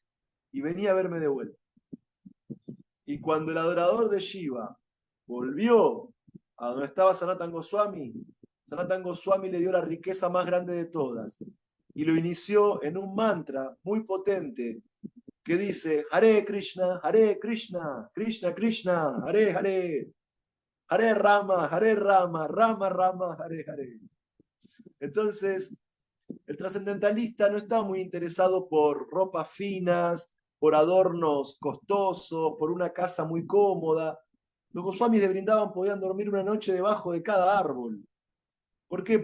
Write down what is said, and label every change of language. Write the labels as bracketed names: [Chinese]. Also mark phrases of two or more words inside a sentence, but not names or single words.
[Spanish] Y venía a verme de vuelta. Y cuando el adorador de Shiva volvió a donde estaba Sanatan Goswami le dio la riqueza más grande de todas. Y lo inició en un mantra muy potente que dice, Hare Krishna, Krishna Krishna, Hare Hare, Hare Rama, Rama Rama, Hare Hare. Entonces, el trascendentalista no está muy interesado por ropas finas, por adornos costosos, por una casa muy cómoda. Los Goswamis de Brindavan podían dormir una noche debajo de cada árbol. ¿Por qué?